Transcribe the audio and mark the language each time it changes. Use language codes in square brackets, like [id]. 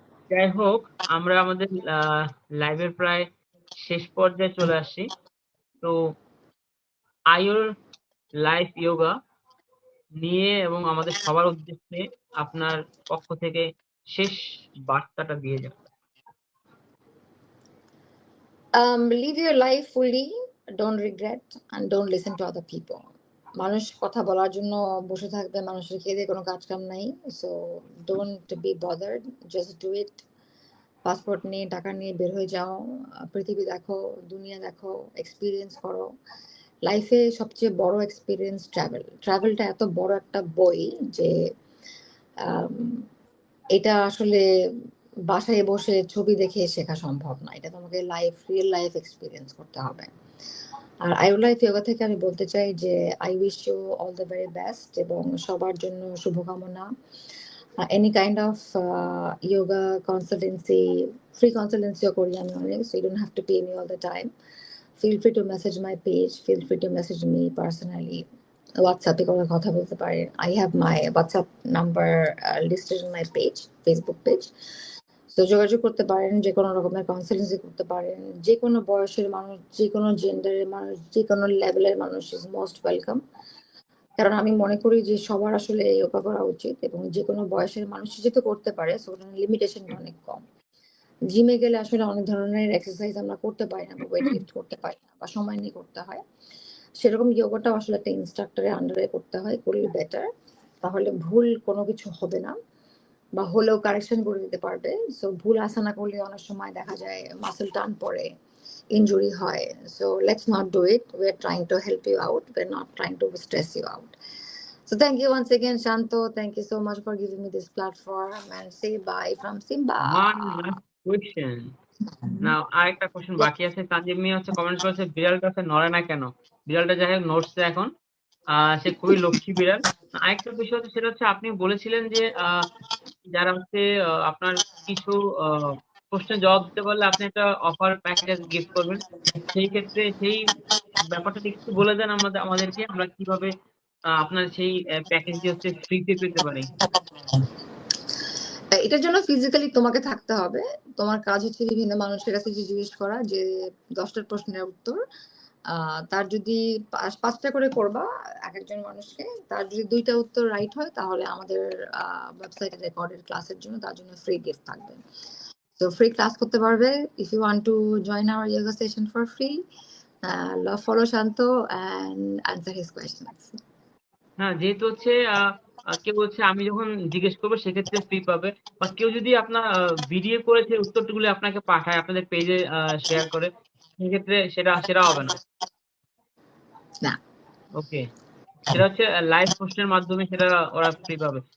[bn] যাই হোক, আমরা আমাদের লাইভের প্রায় শেষ পর্যায়ে চলে আসছি। তো আয়ুর লাইফ ইয়োগা নিয়ে এবং আমাদের সবার উদ্দেশ্যে আপনার পক্ষ থেকে শেষ বার্তাটা দিয়ে যান। [en] Live your life fully, don't regret, and don't listen to other people. [bn] মানুষ কথা বলার জন্য বসে থাকবে, মানুষের খেয়ে দিয়ে কোনো কাজ কাম নাই। So [en] Don't be bothered, just do it. [bn] Passport নিয়ে টাকা নিয়ে বের হয়ে যাও, পৃথিবী দেখো, দুনিয়া দেখো, এক্সপিরিয়েন্স করো। লাইফে সবচেয়ে বড় এক্সপিরিয়েন্স ট্রাভেলটা এত বড় একটা বই যে আম, এটা আসলে বাসায় বসে ছবি দেখে শেখা সম্ভব না। এটা তোমাকে রিয়েল লাইফ এক্সপিরিয়েন্স করতে হবে। আর আইউর লাইফ ইয়োগা থেকে আমি বলতে চাই যে [en] I wish you all the very best [bn] এবং সবার জন্য শুভকামনা। [en] any kind of yoga consultancy, free consultancy [bn] করি আমি অনেক, [en] so you don't have to pay me all the time. Feel free to message my page, feel free to message me personally. [bn] হোয়াটসঅ্যাপে করে কথা বলতে পারেন। [en] I have my WhatsApp number listed in my page, Facebook page. [bn] তো যোগাযোগ করতে পারেন, যে কোনো রকমের কাউন্সেলিং করতে পারেন। যে কোনো বয়সের মানুষ, যে কোনো জেন্ডারের মানুষ, যে কোনো লেভেলের মানুষ [en] Is most welcome. [bn] কারণ আমি মনে করি যে সবার আসলে যোগা করা উচিত এবং যে কোনো বয়সের মানুষ যেহেতু করতে পারে, সো লিমিটেশনটা অনেক কম। জিমে গেলে আসলে অনেক ধরনের এক্সারসাইজ আমরা করতে পারি না, বা ওয়েট লিফট করতে পারি না, বা সময় নিয়ে করতে হয়। সেরকম যোগাটাও আসলে একটা ইনস্ট্রাক্টরের আন্ডারে করতে হয়, করলে বেটার। তাহলে ভুল কোনো কিছু হবে না, বা হলেও কারেকশন করে দিতে পারবে। সো ভুল আসানা করলে অনেক সময় দেখা যায় মাসেল টান পড়ে, injury হয়। [en] So let's not do it. We're trying to help you out. We're not trying to stress you out. So thank you once again, Shanto. Thank you so much for giving me this platform, and say bye from Simba. One last question. Now [bn] আরেকটা question [en] Yeah. [bn] বাকি আছে। তানজিম মিয়া হচ্ছে comment করেছে, বিড়ালটা হচ্ছে নড়ে না কেন? বিড়ালটা যাই হোক নড়ছে এখন। সে খুবই লক্ষ্মী বিড়াল। আরেকটা বিষয় হচ্ছে, সেটা হচ্ছে আপনি বলেছিলেন যে যারা হচ্ছে আপনার কিছু প্রশ্নের জবাব দিতে পারলে আপনি একটা অফার প্যাকেজ গিফট করবেন। সেই ক্ষেত্রে সেই ব্যাপারটা একটু বলে দেন আমাদেরকে, আমরা কিভাবে আপনার সেই প্যাকেজটি হচ্ছে ফ্রিতে পেতে পারি। এটার জন্য ফিজিক্যালি তোমাকে থাকতে হবে। তোমার কাজ হচ্ছে বিভিন্ন মানুষের কাছে জিজ্ঞেস করা যে 10টা প্রশ্নের উত্তর। তার যদি 5টা করে করবা এক একজন মানুষকে, তার যদি 2টা উত্তর রাইট হয় তাহলে আমাদের ওয়েবসাইটে রেকর্ডেড ক্লাসের জন্য তার জন্য ফ্রি গিফট থাকবে। তো ফ্রি ক্লাস করতে পারবে। [en] If you want to join our yoga session for free, follow Shanto and answer his questions. [bn] হ্যাঁ, যেহেতু হচ্ছে কেউ হচ্ছে আমি যখন জিজ্ঞেস করবো সেক্ষেত্রে ফ্রি পাবে, বা কেউ যদি আপনার ভিডিও করে সেই উত্তরগুলো আপনাকে পাঠায় আপনাদের পেজে শেয়ার করে, সেক্ষেত্রে সেটা হবে না। না। ওকে, সেটা হচ্ছে লাইভ পোস্টের মাধ্যমে সেটা ওরা ফ্রি পাবে।